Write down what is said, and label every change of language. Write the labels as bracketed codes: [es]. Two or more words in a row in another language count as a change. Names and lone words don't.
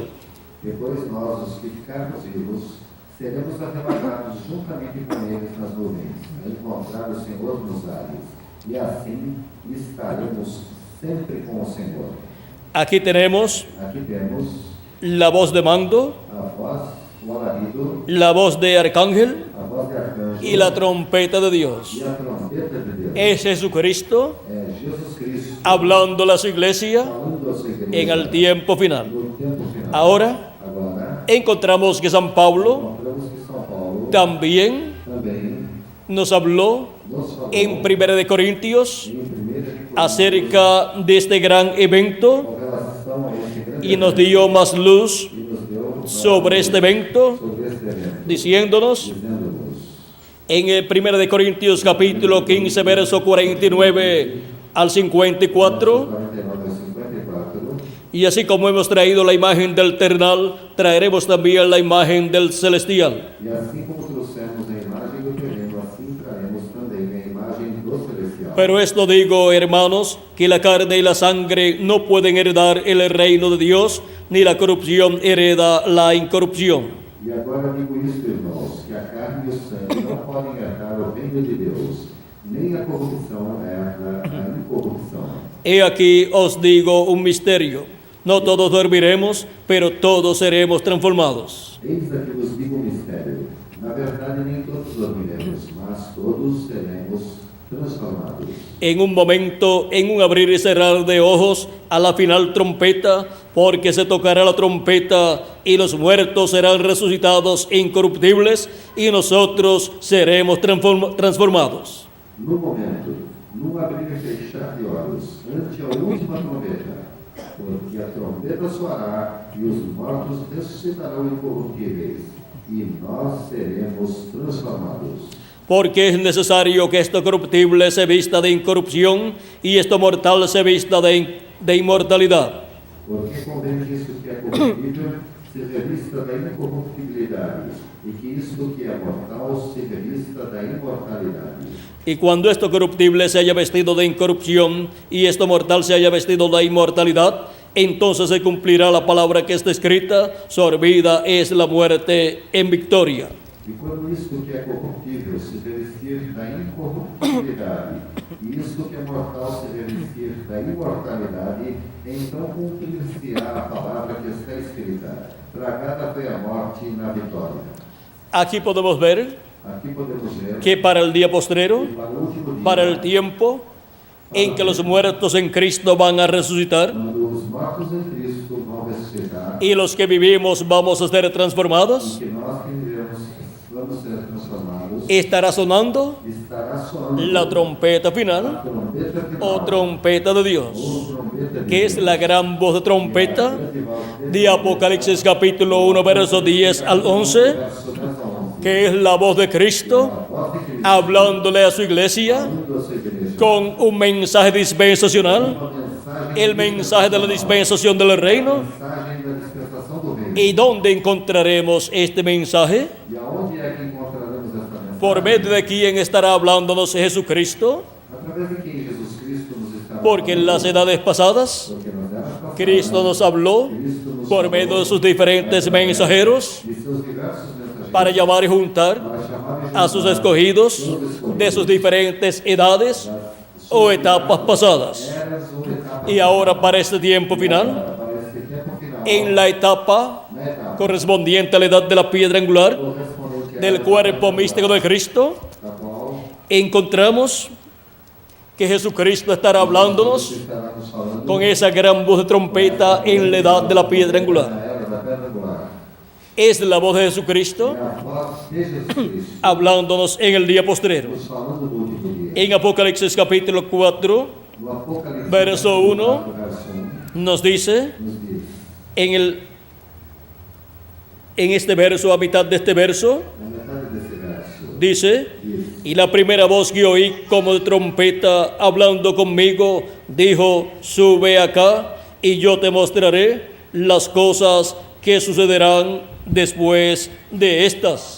[pt] Depois nós, os que ficarmos vivos, seremos arrebatados juntamente com eles nas nuvens, a encontrar o Senhor nos ares, e assim estaremos sempre com o Senhor. [es] Aquí tenemos [pt] Aqui temos [es] la voz de mando, [pt] a voz, o alarido, [es] la voz de arcángel [pt] a voz de arcanjo [es] y la trompeta de Dios. [pt] e a trombeta de Deus. [es] Es Jesucristo [pt] É Jesus Cristo [es] hablando a su iglesia [pt] falando a sua igreja [es] en el tiempo final. [pt] no tempo final. [es] Ahora [pt] Agora, [es] encontramos que San Pablo [pt] encontramos que São Paulo [es] también [pt] também [es] nos habló [pt] nos falou [es] en 1 de Corintios [pt] em 1 de Coríntios [es] acerca de este gran evento [pt] com relação a este grande [es] y nos dio más luz [pt] e nos deu [es] sobre este evento, [pt] sobre este evento, [es] diciéndonos [pt] dizendo-nos [es] en el 1 de Corintios capítulo 15, verso 49 al 54, [pt] 49 ao 54, [es] y así como hemos traído la imagen del ternal, traeremos también la imagen del celestial. [pt] e assim como trouxemos a imagem do terreno, assim traremos também a imagem do celestial. [es] Pero esto digo, hermanos, que la carne y la sangre no pueden heredar el reino de Dios, ni la corrupción hereda la incorrupción. [pt] E agora digo isto, irmãos, que a carne e o sangue não podem herdar o reino de Deus, nem a corrupção herda a incorrupção. [es] He aquí os digo un misterio. No todos dormiremos, pero todos seremos transformados. [pt] Eis aqui vos digo um mistério. Na verdade, nem todos dormiremos, mas todos seremos transformados. [es] En un momento, en un abrir y cerrar de ojos, a la final trompeta, porque se tocará la trompeta y los muertos serán resucitados incorruptibles y nosotros seremos transformados. [pt] No momento, num abrir e fechar de olhos, ante a última trombeta, porque a trombeta soará e os mortos ressuscitarão incorruptíveis, e nós seremos transformados. [es] Porque es necesario que esto corruptible se vista de incorrupción y esto mortal se vista de inmortalidad. [pt] Porque convém que isso que é corruptível se revista da incorruptibilidade, e que isto que é mortal se revista da imortalidade. [es] Y cuando esto corruptible se haya vestido de incorrupción y esto mortal se haya vestido de inmortalidad, entonces se cumplirá la palabra que está escrita: sorbida es la muerte en victoria. [pt] E quando isto que é corruptível se revestir da incorruptibilidade, e isto que é mortal se revestir da imortalidade, então cumprir-se-á a palavra que está escrita: tragada foi a morte na vitória. [es] Aquí podemos ver [pt] Aqui podemos ver [es] que para el día postrero, [pt] que para o último dia, [es] para el tiempo en que los muertos en Cristo van a resucitar [pt] quando os mortos em Cristo vão ressuscitar, [es] y los que vivimos vamos a ser transformados, [pt] e que nós que vivemos vamos ser transformados, [es] estará sonando [pt] estará soando [es] la trompeta [pt] a [es] final [pt] trombeta final, [es] o trompeta de Dios, [pt] ou trombeta de [es] que es [pt] Deus, [es] la gran voz de trompeta [pt] grande voz [es] de Apocalipsis capítulo 1, verso 10 al 11, [pt] verso 10 a 11. [es] que es la voz de Cristo [pt] A voz de Cristo [es] hablándole a su iglesia [pt] falando a sua igreja, [es] con un mensaje dispensacional, [pt] uma mensagem, [es] el mensaje de la dispensación del reino. [pt] mensagem da dispensação do reino. [es] ¿Y dónde encontraremos este mensaje? [pt] E aonde é que encontraremos esta mensagem? [es] ¿Por medio de quién estará hablándonos Jesucristo? [pt] Através de quem Jesus Cristo nos está [es] Porque en las edades pasadas [pt] Porque nas eras passadas, [es] Cristo nos habló [pt] Cristo nos [es] por medio de sus diferentes mensajeros [pt] de seus diversos mensageiros [es] para llamar y juntar [pt] para chamar e [es] a sus [pt] juntar [es] escogidos de sus diferentes edades o etapas pasadas. [pt] eras ou etapas [es] Y ahora para este tiempo final, [pt] para este tempo final, [es] en la etapa [pt] na etapa [es] correspondiente a la edad de la piedra angular [pt] correspondente à [es] del cuerpo místico de Cristo, [pt] da qual [es] encontramos que Jesucristo estará hablándonos [pt] estará nos falando [es] con esa gran voz de trompeta en la edad de la piedra angular. [pt] na era da pedra angular. [es] Es la voz de Jesucristo [pt] É a voz de Jesus Cristo [es] hablándonos en el día postrero. [pt] nos falando do último dia. [es] En Apocalipsis capítulo 4 [pt] No Apocalipse, [es] verso 1, [pt] verso 1, [es] nos dice [pt] nos diz, [es] en este verso, a mitad de este verso, [pt] na metade desse verso, [es] dice: [pt] diz, [es] y la primera voz que oí como de trompeta hablando conmigo dijo: sube acá y yo te mostraré las cosas que sucederán después de estas.